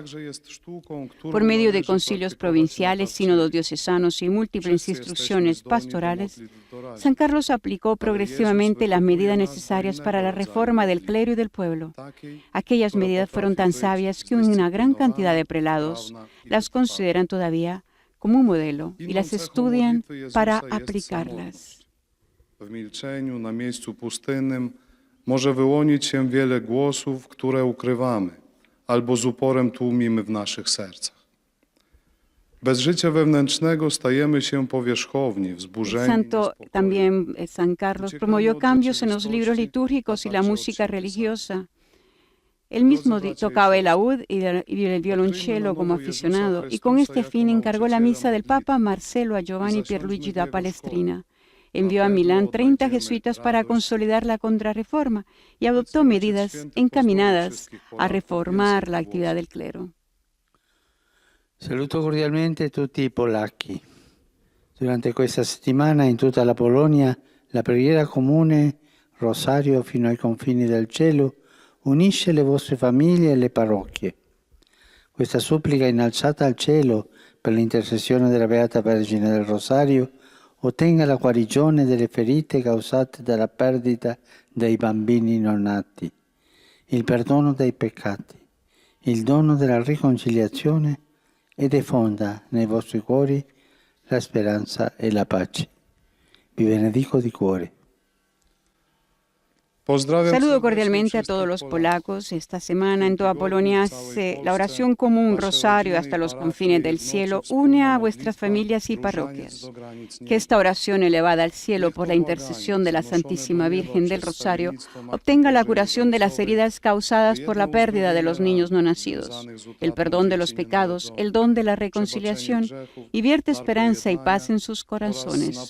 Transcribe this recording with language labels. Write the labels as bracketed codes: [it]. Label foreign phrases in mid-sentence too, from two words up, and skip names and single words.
[es] Por medio de concilios provinciales, sínodos diocesanos y múltiples instrucciones pastorales, San Carlos aplicó progresivamente las medidas necesarias para la reforma del clero y del pueblo. Aquellas medidas fueron tan sabias que una gran cantidad de prelados las consideran todavía como un modelo y las estudian para aplicarlas. [pl] W milczeniu na miejscu pustynnym może wyłonić się wiele głosów, które ukrywamy albo z uporem tłumimy w naszych sercach. Bez życia wewnętrznego stajemy się powierzchowni, wzburzeni. [es] Santo también San Carlos promovió cambios en los libros litúrgicos y la música religiosa. Él mismo tocaba el laúd y el violonchelo como aficionado, y con este fin encargó la misa del Papa Marcelo a Giovanni Pierluigi da Palestrina. Envió a Milán 30 jesuitas para consolidar la contrarreforma y adoptó medidas encaminadas a reformar la actividad del clero. [it] Saluto cordialmente tutti i polacchi. Durante questa settimana in tutta la Polonia la preghiera comune Rosario fino ai confini del cielo unisce le vostre famiglie e le parrocchie. Questa supplica innalzata al cielo per l'intercessione della Beata Vergine del Rosario ottenga la guarigione delle ferite causate dalla perdita dei bambini non nati, il perdono dei peccati, il dono della riconciliazione e diffonda nei vostri cuori la speranza e la pace. Vi benedico di cuore. [es] Saludo cordialmente a todos los polacos. Esta semana en toda Polonia la oración común Rosario hasta los confines del cielo une a vuestras familias y parroquias. Que esta oración elevada al cielo por la intercesión de la Santísima Virgen del Rosario obtenga la curación de las heridas causadas por la pérdida de los niños no nacidos, el perdón de los pecados, el don de la reconciliación y vierte esperanza y paz en sus corazones.